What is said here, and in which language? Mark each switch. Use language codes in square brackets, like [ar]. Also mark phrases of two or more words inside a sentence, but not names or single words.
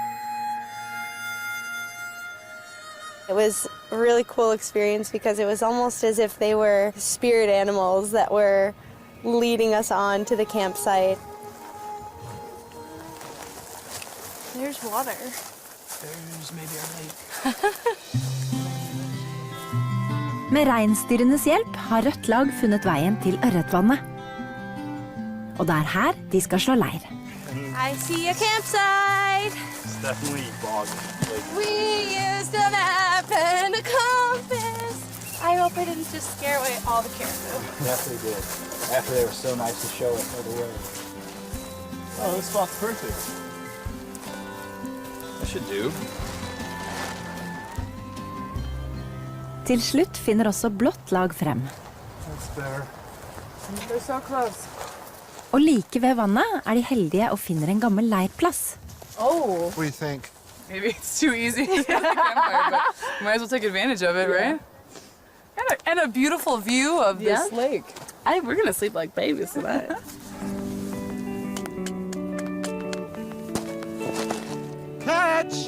[en] It was a really cool experience because it was almost as if they were spirit animals that were leading us on to the campsite. There's water. There's maybe our lake. [no] Med reinsdyrenes hjelp har rødt lag funnet veien til ørretvannet. Og det her de skal slå leir. [en] I see a campsite. It's definitely bog. We used a map and a compass. I hope I didn't just scare away all the caribou. Definitely did. After they were so nice to show us all the way. Oh, this spot's perfect. That should do. [no] Til slutt finner også blått lag frem. [en] That's better. They're so close. [no] Og like ved vannet de heldige og finner en gammel leirplass. [en] Oh. What do you think? Maybe it's too easy to get the campfire, but we might as well take advantage of it, right? And a beautiful view of this lake. We're gonna sleep like babies tonight. Catch!